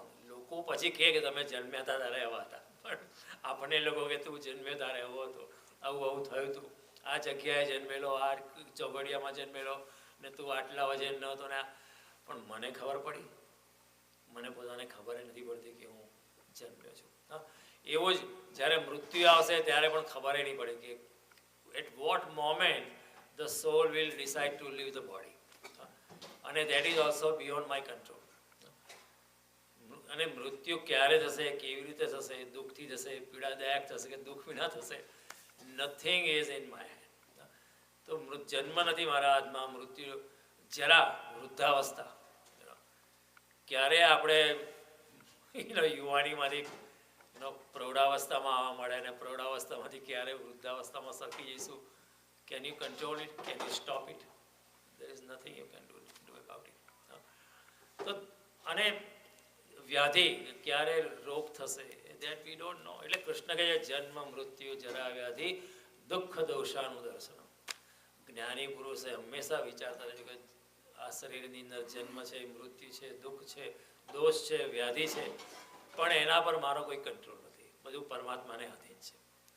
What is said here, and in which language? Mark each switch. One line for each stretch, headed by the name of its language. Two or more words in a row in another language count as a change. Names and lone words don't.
Gujarati: લોકો પછી કહે કે તમે જન્મ્યા હતા ત્યારે એવા હતા, પણ આપણને લોકો કે તું જન્મ્યો ત્યારે એવો હતો, આવું થયું હતું, આ જગ્યાએ જન્મેલો, આ ચોઘડિયામાં જન્મેલો ને તું આટલા વજન ન હતો ને. પણ મને ખબર પડી, મને પોતાને ખબર નથી પડતી કે હું જન્મ્યો છું. એવું જ જ્યારે મૃત્યુ આવશે ત્યારે પણ ખબર નહીં પડે કે
English: at what moment the soul will decide to leave the body. અને that is also beyond my control.
Gujarati: અને મૃત્યુ ક્યારે થશે, કેવી રીતે થશે, દુઃખથી થશે, પીડાદાયક થશે કે દુઃખ વિના થશે,
English: nothing is in my hand.
Gujarati: તો જન્મ નથી મારા હાથમાં, મૃત્યુ જરા વૃદ્ધાવસ્થા, ક્યારે આપણે યુવાનીમાંથી પ્રૌઢાવસ્થામાં આવવા મળે અને પ્રૌઢાવસ્થામાંથી ક્યારે વૃદ્ધાવસ્થામાં સરકી જઈશું.
English: Can you control it? Can you stop it? There is nothing you can do about it.
Gujarati: તો અને વ્યાધિ ક્યારે રોગ થશે
English: that we don't know.
Gujarati: એટલે કૃષ્ણ કહે છે
Sanskrit: જન્મ મૃત્યુ જરા વ્યાધિ દુઃખ દોષાનું દર્શન.
Gujarati: જ્ઞાની પુરુષે હંમેશા વિચારતા રહે કે આ શરીરની અંદર જન્મ છે, મૃત્યુ છે, દુઃખ છે, દોષ છે, વ્યાધિ છે, પણ એના પર મારો કોઈ કંટ્રોલ નથી, બધું પરમાત્માને આધીન છે.